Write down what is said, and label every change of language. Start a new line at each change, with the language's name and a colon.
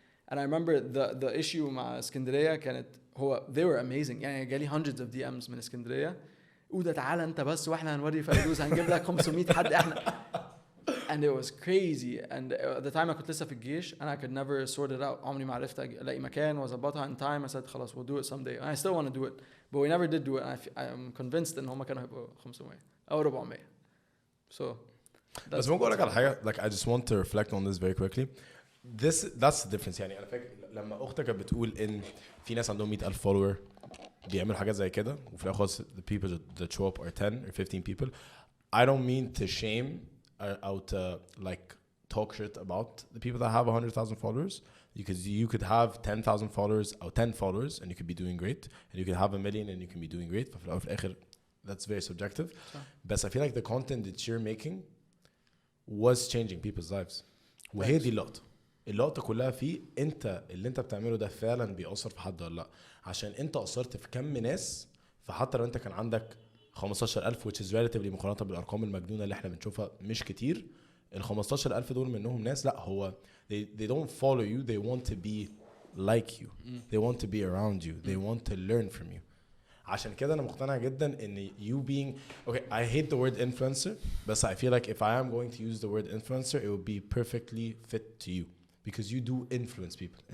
English: and I remember the issue مع اسكندريه كانت هو they were amazing يعني
Arabic: جالي
English: hundreds of DMs
Arabic: من اسكندريه اودا تعالى انت بس واحنا هنوري فيروز هنجيب لك 500 حد احنا
English: and it was crazy and at the time I
Arabic: كنت لسه في الجيش
English: and I could never sort it out.
Arabic: عمري ما عرفت الاقي مكان واظبطها
English: in time. I said خلاص we'll do it someday and I still want to do it but we never did do it and I'm convinced
Arabic: ان هم كانوا هيبقوا 500 او 400
English: so
Arabic: بس ممكن اقول لك على حاجه
English: like I just want to reflect on this very quickly. That's the difference
Arabic: يعني انا فاكر لما اختك كانت بتقول ان في ناس عندهم 100,000 follower بيعملوا حاجات زي كده وفي الاخر
English: the people that show up are 10 or 15 people. I don't mean to shame or to like talk shit about the people that have 100,000 followers because you could have 10,000 followers or 10 followers and you could be doing great and you could have 1 million and you can be doing great.
Arabic: ففي الأول في الآخر
English: that's very subjective. But I feel like the content that you're making was changing people's lives.
Arabic: وهي دي اللقطة كلها فيه انت اللي انت بتعمله ده فعلا بيأثر في حد ولا لا عشان انت أثرت في كم ناس. فحتى لو انت كان عندك 15,000
English: which is relatively
Arabic: مقارنة بالأرقام المجنونة اللي احنا بنشوفها مش كتير.
English: 15,000
Arabic: دول منهم ناس لا هو
English: they don't follow you, they want to be like you, they want to be around you, they want to learn from you.
Arabic: عشان كده أنا مقتنع جدا إن
English: you being okay I hate the word influencer but I feel like if I am going to use the word influencer it would be perfectly fit to you because you do influence people.